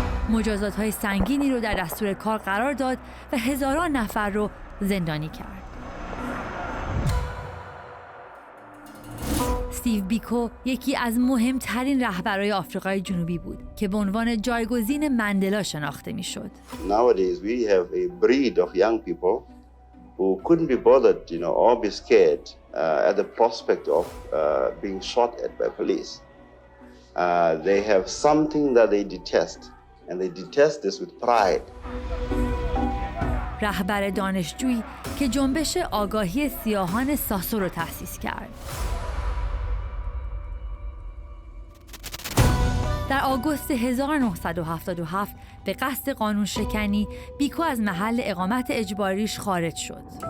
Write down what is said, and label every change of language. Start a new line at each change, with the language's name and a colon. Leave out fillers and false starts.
Persian: مجازات‌های سنگینی رو در دستور کار قرار داد و هزاران نفر رو زندانی کرد. استیو بیکو یکی از مهمترین رهبرای آفریقای جنوبی بود که به عنوان جایگزین مندلا شناخته می‌شد.
English: Nowadays we have a breed of young people who couldn't be bothered, or be scared at the prospect of being shot at by police. They have something that they detest, and they detest this with pride.
Persian: رهبر دانشجویی که جنبش آگاهی سیاهان ساسو رو تأسیس کرد. در آگوست 1977 به قصد قانون شکنی بیکو از محل اقامت اجباریش خارج شد.